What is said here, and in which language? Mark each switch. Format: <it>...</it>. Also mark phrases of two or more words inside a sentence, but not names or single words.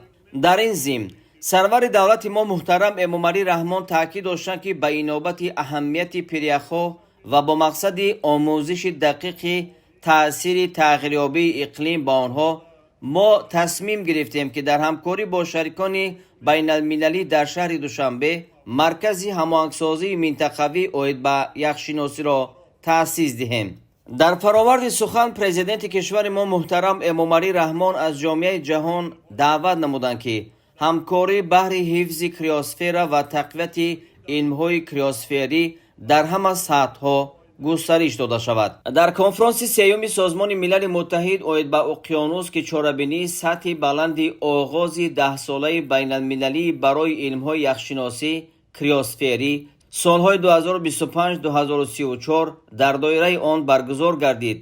<fa>در این ضمن سرور دولت ما محترم امامعلی رحمان تاکید داشتند که به اینابت اهمیت پریخ‌ها و با مقصد آموزش دقیق تأثیر تغییریابی اقلیم با آنها ما تصمیم گرفتیم که در همکاری با شریکان بین المللی در شهر دوشنبه مرکز هماهنگسازی منطقوی اوید به یخشناسی را تأسیس دهیم. در فراورد سخن پرزیدنت کشور ما محترم امامعلی رحمان از جامعه جهان دعوت نمودند که</fa> <tg>ҳамкорӣ баҳри ҳифзи криосфера ва тақвияти илмҳои криосферӣ дар ҳама сатҳҳо густариш дода шавад. дар конфронси сеюми созмони милали муттаҳид оид ба уқёнус ки чорабинии сатҳи баланди оғози 10-солаи байналмилалии барои илмҳои яхшиносӣ криосферӣ солҳои 2025-2034 дар доираи он баргузор гардид.</tg>